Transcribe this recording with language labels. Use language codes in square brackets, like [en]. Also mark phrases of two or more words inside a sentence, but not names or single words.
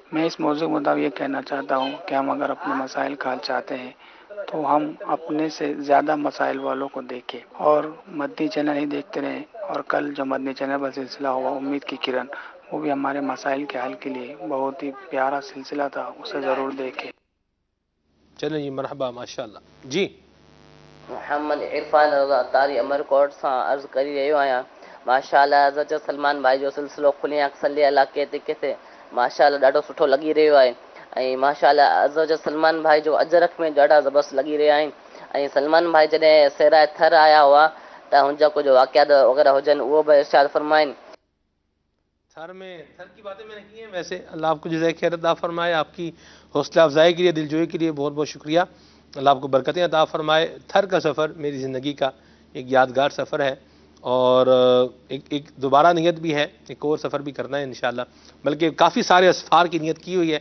[ur] میں اس موضوع کے مطابق یہ کہنا چاہتا ہوں کہ ہم اگر اپنے مسائل کا حل چاہتے ہیں تو ہم اپنے سے زیادہ مسائل والوں کو دیکھیں اور مدنی چینل ہی دیکھتے رہیں، اور کل جو مدنی چینل پر سلسلہ ہوا امید کی کرن، وہ بھی ہمارے مسائل کے حل کے لیے بہت ہی پیارا سلسلہ تھا، اسے ضرور دیکھیں۔ چلیں جی، مرحبا، ماشاءاللہ جی۔ [sd] محمد عرفان رضا تاری امرکوٹ سے عرض کری رہی آیا۔ ماشاءاللہ حضرت سلمان بھائی جو سلسلو کھلی آنکھ صلی اللہ کہتے کہتے ماشاءاللہ ॾाढो सुठो लॻी रहियो आहे। ऐं माशाअल्लाह हज़रत सलमान भाई जो अजरक में ॾाढा ज़बरदस्त लॻी रहिया आहिनि। ऐं सलमान भाई जॾहिं सेराए थर आया हुआ त हुनजा कुझु वाक़ियात वग़ैरह हुजनि उहो बि इरशाद फरमाइनि। [ur] تھر کی باتیں میں نے کی ہیں، ویسے اللہ آپ کو جزائے خیر عطا فرمائے، آپ کی حوصلہ افزائی کے لیے، دلجوئی کے لیے بہت بہت شکریہ۔ اللہ آپ کو برکتیں عطا فرمائے۔ تھر کا سفر میری زندگی کا ایک یادگار سفر ہے، اور ایک دوبارہ نیت بھی ہے، ایک اور سفر بھی کرنا ہے انشاءاللہ، بلکہ کافی سارے اسفار کی نیت کی ہوئی ہے۔